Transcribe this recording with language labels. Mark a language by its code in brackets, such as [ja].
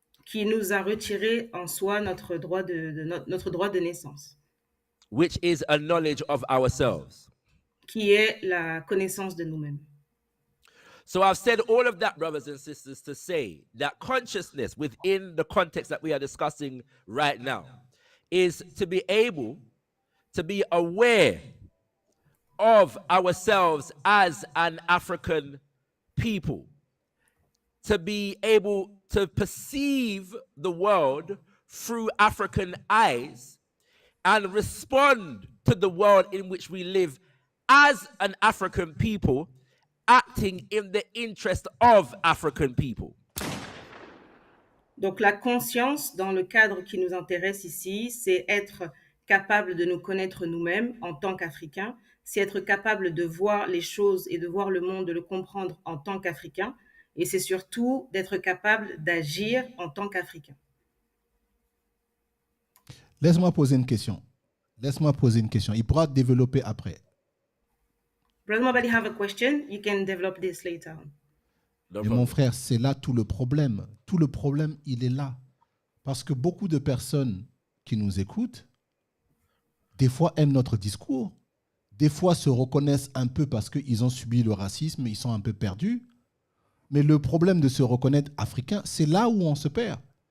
[fr] qui nous a retiré en soi notre droit notre droit de naissance, [en] which is a knowledge of ourselves. [fr] qui est la connaissance de nous-mêmes. [en] So I've said all of that, brothers and sisters, to say that consciousness within the context that we are discussing right now is to be able to be aware of ourselves as an African people, to be able to perceive the world through African eyes and respond to the world in which we live as an African people, acting in the interest of African people. [fr] Donc la conscience, dans le cadre qui nous intéresse ici, c'est être capable de nous connaître nous-mêmes en tant qu'Africains, c'est être capable de voir les choses et de voir le monde, de le comprendre en tant qu'Africain, et c'est surtout d'être capable d'agir en tant qu'Africain. Laisse-moi poser une question. Il pourra développer après. [en] Brother Mabadi have a question. You can develop this later on. No [fr] Et mon frère, c'est là tout le problème. Tout le problème, il est là. Parce que beaucoup de personnes qui nous écoutent, des fois aiment notre discours, des fois se reconnaissent un peu parce qu'ils ont subi le racisme, ils sont un peu perdus. Mais le problème de se reconnaître africain, c'est là où on se perd.